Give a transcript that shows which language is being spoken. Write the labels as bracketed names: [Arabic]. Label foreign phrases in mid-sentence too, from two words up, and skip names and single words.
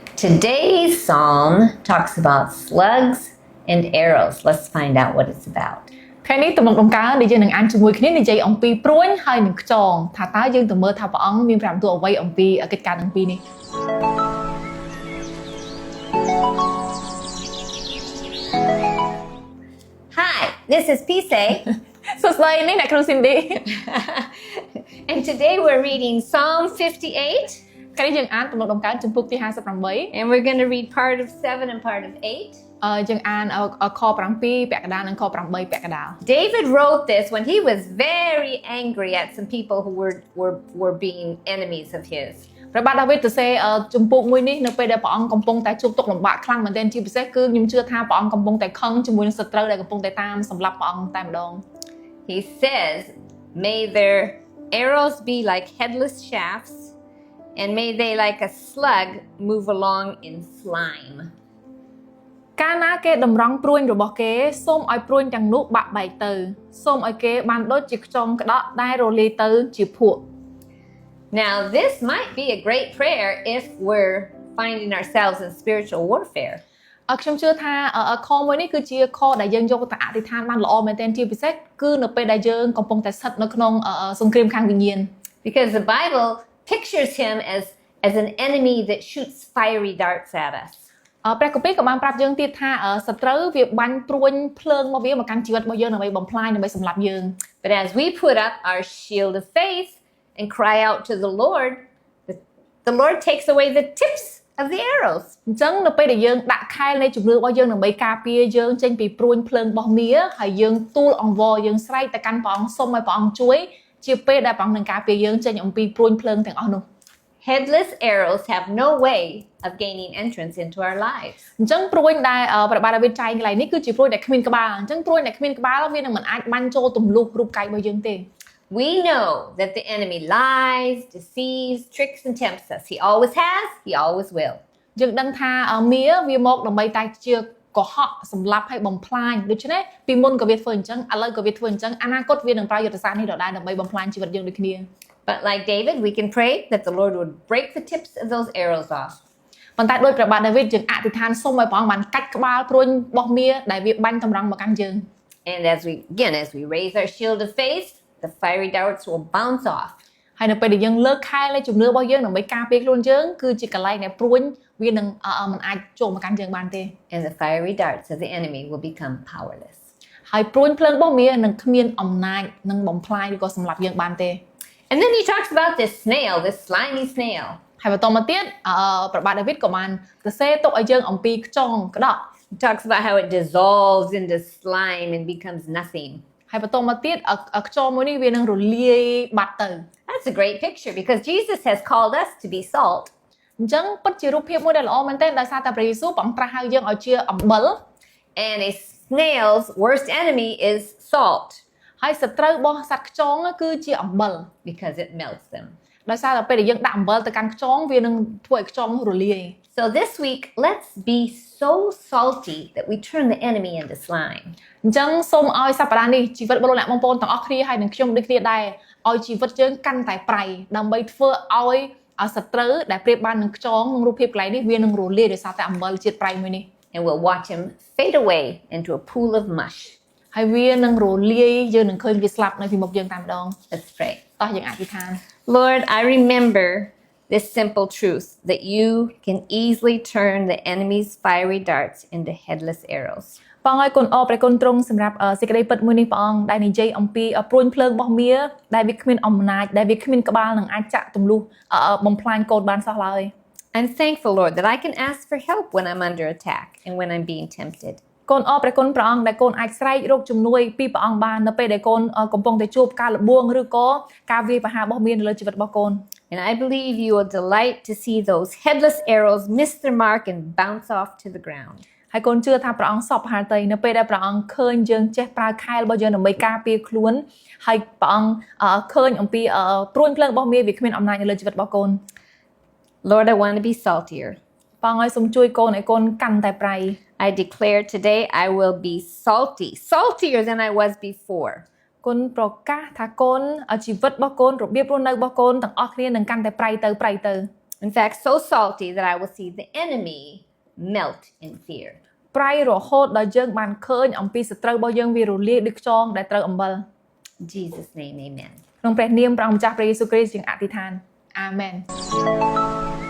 [English] Today's psalm talks about slugs and arrows. Let's find out what it's about. [Khmer] ថ្ងៃនេះទំនុកដំណើរដែលយើងនឹងអានជាមួយគ្នានិយាយអំពីព្រួញហើយនឹងខ្យងថាតើយើងទៅមើលថាព្រះអង្គមានប្រាប់ទូអ្វីអំពីកិច្ចការទាំងពីរនេះ [English] Hi, this is Pise. [Khmer] សួស្តីនេះអ្នកគ្រូ Cindy [English] And today we're reading Psalm 58. [Khmer] ថ្ងៃនេះយើងអានទំនុកដំណើរជំពូកទី 58 [English] And we're going to read part of 7 and part of 8. [Khmer] យើងអានខ 7 ពាក់កណ្ដាលនិងខ 8 ពាក់កណ្ដាល [English] David wrote this when he was very angry at some people who were being enemies of his. [Khmer] ព្រះបាទដាវីតសរសេរជំពូកមួយនេះនៅពេលដែលព្រះអង្គកំពុងតែជួបទុក្ខលំបាកខ្លាំងមែនទែនជាពិសេសគឺខ្ញុំជឿថាព្រះអង្គកំពុងតែខឹងជាមួយនឹងសត្រូវដែលកំពុងតែតាមសម្លាប់ព្រះអង្គតែម្ដង [English] He says, "May their arrows be like headless shafts, and may they like a slug move along in slime." [Khmer] កាលណាគេតម្រង់ព្រួញរបស់គេសូមឲ្យព្រួញទាំងនោះបាក់បែកទៅសូមឲ្យគេបានដូចជាខ្យងក្តក់ដែលរលាយទៅជាភក់ [English] Now, this might be a great prayer if we're finding ourselves in spiritual warfare. [Khmer] ខ្ញុំជឿថាខមួយនេះគឺជាខដែលយើងយកទៅអធិដ្ឋានបានល្អមែនទែនជាពិសេសគឺនៅពេលដែលយើងកំពុងតែស្ថិតនៅក្នុងសង្គ្រាមខាងវិញ្ញាណ [English] Because the Bible pictures him as an enemy that shoots fiery darts at us. [Khmer] ព្រះគម្ពីរក៏បានប្រាប់យើងទៀតថាសត្រូវវាបាញ់ព្រួញភ្លើងមកវាមកកាន់ជីវិតរបស់យើងដើម្បីបំផ្លាញដើម្បីសម្លាប់យើង [English] But as we put up our shield of faith and cry out to the Lord takes away the tips of the arrows. [Khmer] អញ្ចឹងនៅពេលដែលយើងដាក់ខែលនៃជំនឿរបស់យើងដើម្បីការពារយើងចេញពីព្រួញភ្លើងរបស់មារហើយយើងទូលអង្វរយើងស្រែកទៅកាន់ព្រះអង្គសូមឲ្យព្រះអង្គជួយជាពេលដែលព្រះអង្គនឹងការពារយើងចេញអំពីព្រួញភ្លើងទាំងអស់នោះ [English] Headless arrows have no way of gaining entrance into our lives. [Khmer] អញ្ចឹងព្រួញដែលព្រះបាទដាវីតចែងកន្លែងនេះគឺជាព្រួញដែលគ្មានក្បាលអញ្ចឹងព្រួញដែលគ្មានក្បាលវានឹងមិនអាចបាញ់ចូលទម្លុះរូបកាយរបស់យើងទេ [English] We know that the enemy lies, deceives, tricks and tempts us. He always has, he always will. [Khmer] យើងដឹងថាមារវាមកដើម្បីតែជាកុហកសម្លាប់ហើយបំផ្លាញដូច្នេះពីមុនក៏វាធ្វើអញ្ចឹងឥឡូវក៏វាធ្វើអញ្ចឹងអនាគតវានឹងប្រើយុទ្ធសាស្ត្រនេះដដែលដើម្បីបំផ្លាញជីវិតយើងដូចគ្នា [English] But like David, we can pray that the Lord would break the tips of those arrows off. [Khmer] ប៉ុន្តែដោយព្រះបាទដាវីតយើងអធិដ្ឋានសូមឲ្យព្រះអង្គបានកាច់ក្បាលព្រួញរបស់មារដែលវាបាញ់តម្រង់មកកាន់យើង [English] And as we raise our shield of faith, the fiery darts will bounce off. [Khmer] ហើយនៅពេលដែលយើងលើកខែលនៃជំនឿរបស់យើងដើម្បីការពារខ្លួនយើងគឺជាកន្លែងដែលព្រួញវានឹងមិនអាចចូលមកកាន់យើងបានទេ [English] And the fiery darts of the enemy will become powerless. [Khmer] ហើយព្រួញភ្លើងរបស់មារនឹងគ្មានអំណាចនឹងបំផ្លាញឬក៏សម្លាប់យើងបានទេ [English] And then he talks about this snail, this slimy snail. [Khmer] ហើយបន្តមកទៀតព្រះបាទដាវីតក៏បានសរសេរទុកឲ្យយើងអំពីខ្យងក្តក់ [English] He talks about how it dissolves into slime and becomes nothing. [Khmer] ហើយបន្តមកទៀតខ្យងមួយនេះវានឹងរលាយបាត់ទៅ [English] That's a great picture because Jesus has called us to be salt. [Khmer] អញ្ចឹងពិតជារូបភាពមួយដែលល្អមែនទែនដោយសារតែព្រះយេស៊ូវព្រះអង្គត្រាស់ហៅយើងឲ្យជាអំបិល [English] And a snail's worst enemy is salt [Khmer] ហើយសត្រូវរបស់សត្វខ្យងគឺជាអំបិល [English] because it melts them. [Khmer] ដោយសារតែពេលដែលយើងដាក់អំបិលទៅកាន់ខ្យងវានឹងធ្វើឲ្យខ្យងរលាយ [English] So this week, let's be so salty that we turn the enemy into slime. [Khmer] អញ្ចឹងសូមឲ្យសប្តាហ៍នេះជីវិតរបស់លោកអ្នកបងប្អូនទាំងអស់គ្នាហើយនឹងខ្ញុំដូចគ្នាដែរឲ្យជីវិតយើងកាន់តែប្រៃដើម្បីធ្វើឲ្យសត្រូវដែលប្រៀបបាននឹងខ្យងក្នុងរូបភាពកន្លែងនេះវានឹងរលាយដោយសារតែអំបិលជាតិប្រៃមួយនេះ [English] And we'll watch him fade away into a pool of mush. [Khmer] ហើយវានឹងរលាយយើងនឹងឃើញវាស្លាប់នៅពីមុខយើងតែម្ដង [English] Let's pray. [Khmer] តោះយើងអធិដ្ឋាន [English] Lord, I remember this simple truth that you can easily turn the enemy's fiery darts into headless arrows. [Khmer] បងឲ្យគុណអរព្រះគុណទ្រង់សម្រាប់សេចក្តីពិតមួយនេះព្រះអង្គដែលនិយាយអំពីព្រួញភ្លើងរបស់មារដែលវាគ្មានអំណាចដែលវាគ្មានក្បាលនឹងអាចចាក់ទម្លុះបំផ្លាញកូនបានសោះឡើយ [English] I'm thankful, Lord, that I can ask for help when I'm under attack and when I'm being tempted. [Khmer] កូនអរព្រះគុណព្រះអង្គដែលកូនអាចស្រែករកជំនួយពីព្រះអង្គបាននៅពេលដែលកូនកំពុងតែជួបការលបួងឬក៏ការវាយប្រហាររបស់មារនៅលើជីវិតរបស់កូន [English] And I believe you will delight to see those headless arrows miss their mark and bounce off to the ground. [Khmer] ហើយកូនជឿថាព្រះអង្គសពហាតីនៅពេលដែលព្រះអង្គឃើញយើងចេះប្រើខែលរបស់យើងដើម្បីការពារខ្លួនហើយព្រះអង្គឃើញអំពីព្រួញភ្លើងរបស់មារវាគ្មានអំណាចនៅលើជីវិតរបស់កូន [English] Lord, I want to be saltier. [Khmer] ព្រះអង្គឲ្យសូមជួយកូនឲ្យកូនកាន់តែប្រៃ [English] I declare today I will be salty, saltier than I was before. [Khmer] កូនប្រកាសថាកូនជីវិតរបស់កូនរបៀបរស់នៅរបស់កូនទាំងអស់គ្នានឹងកាន់តែប្រៃទៅ [English] And In fact, so salty that I will see the enemy melt in fear. [Khmer] ប្រៃរហូតដល់យើងបានឃើញអំពីសត្រូវរបស់យើងវារលាយដូចខ្យងដែលត្រូវអំបិល [English] In Jesus' name, amen. [Khmer] ក្នុងព្រះនាមព្រះអង្គម្ចាស់ព្រះយេស៊ូវគ្រីស្ទយើងអធិដ្ឋានអាមែន